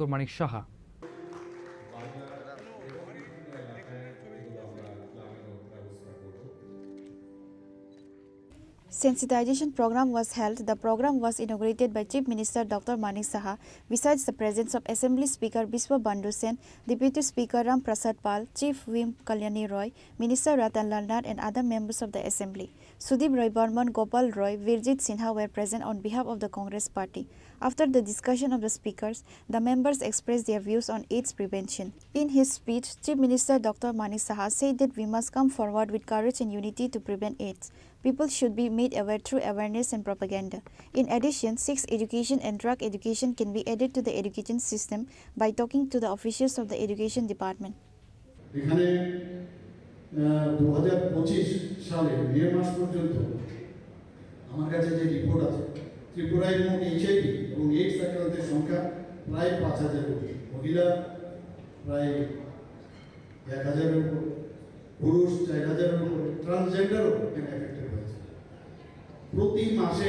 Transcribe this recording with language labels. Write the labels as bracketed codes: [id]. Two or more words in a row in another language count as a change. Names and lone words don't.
[en] Manik Saha. Sensitization program was held. The program was inaugurated by Chief Minister Dr. Manik Saha, besides the presence of Assembly Speaker Biswa Bandhu Sen, Deputy Speaker Ram Prasad Pal, Chief Whip Kalyani Roy, Minister Ratan Lal Nath and other members of the Assembly. Sudeep Roy Burman, Gopal Roy, Virjit Sinha were present on behalf of the Congress Party. After the discussion of the speakers, the members expressed their views on AIDS prevention. In his speech, Chief Minister Dr. Manik Saha said that we must come forward with courage and unity to prevent AIDS. People should be made aware through awareness and propaganda. In addition, sex education and drug education can be added to the education system by talking to the officials of the education department. [bn] এখানে 2025 সালে মে মাস পর্যন্ত আমার কাছে যে রিপোর্ট আছে ত্রিপুরায় মোট এইচআইভি এবং এইডস আক্রান্তের সংখ্যা প্রায় 5000 কোটি, মহিলা প্রায় 1000 এর উপর, পুরুষ 4000 এর উপর, ট্রান্সজেন্ডারও এখানে এফেক্টেড হয়েছে প্রতি মাসে।